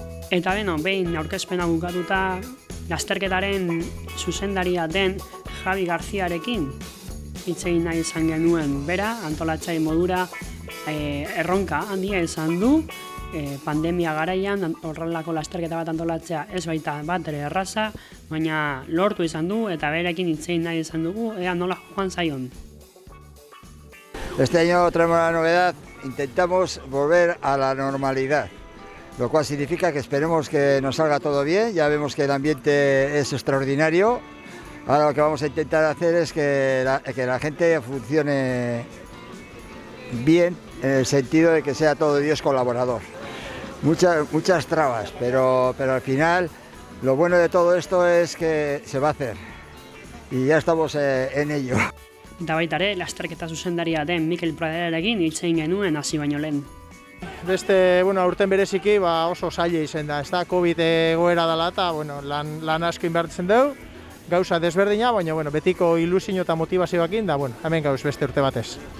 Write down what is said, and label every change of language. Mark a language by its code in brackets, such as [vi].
[eu] Eta beno, behin aurkezpena bukatuta lasterketaren zuzendaria den Javi Garziarekin hitz egin nahi izan genuen bera, antolatzaile modura erronka handia izan du, pandemia garaian horrelako lasterketa bat antolatzea ez baita bat ere erraza, baina lortu izan du eta berekin hitz egin nahi izan dugu, ea nola joan zaion. [es] Este año traemos la novedad, intentamos volver a la normalidad. Lo cual significa que esperemos que nos salga todo bien, ya vemos que el ambiente es extraordinario. Ahora lo que vamos a intentar hacer es que la gente funcione bien, en el sentido de que sea todo Dios colaborador. Muchas trabas, pero al final lo bueno de todo esto es que se va a hacer y ya estamos en ello. [eu] Eta baita ere, lasterketa zuzendaria den Mikel Praderarekin hitz egin genuen hasi baino lehen. Beste, aurten bereziki oso zaila izan da, ez da, COVID egoera dela eta lan asko inbertzen dugu, gauza desberdina, baina betiko ilusio eta motivazioakin da, hemen gauz beste urte batez.